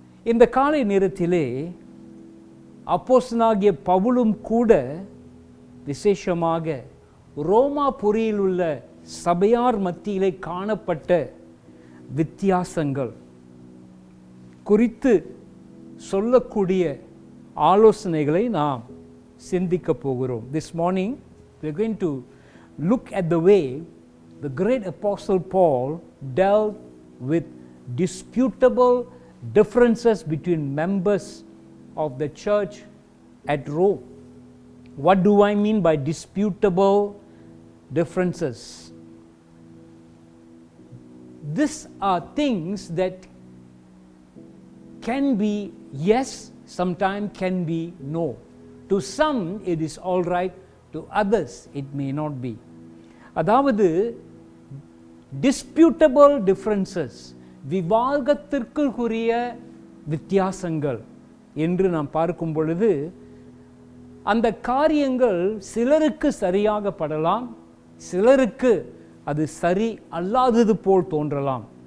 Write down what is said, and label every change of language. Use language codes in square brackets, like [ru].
[ta] இந்த காலை நேரத்திலே அப்போஸ்தலனாகிய பவுலும் கூட விசேஷமாக ரோமாபுரியில் உள்ள சபையார் மத்தியிலே காணப்பட்ட வித்தியாசங்கள் குறித்து சொல்லக்கூடிய ஆலோசனைகளை நாம் சிந்திக்க போகிறோம். [en] This morning we are going to look at the way the great apostle Paul dealt with disputable differences between members of the church at Rome. What do I mean by disputable differences? These are things that can be yes, sometimes can be no. To some it is all right, to others it may not be. [ta] அதாவது டிஸ்பியூட்டபிள் differences, விவாதத்திற்குரிய வித்தியாசங்கள் என்று நாம் பார்க்கும் பொழுது அந்த காரியங்கள் சிலருக்கு சரியாக படலாம், சிலருக்கு அது சரி அல்லாதது போல் தோன்றலாம்.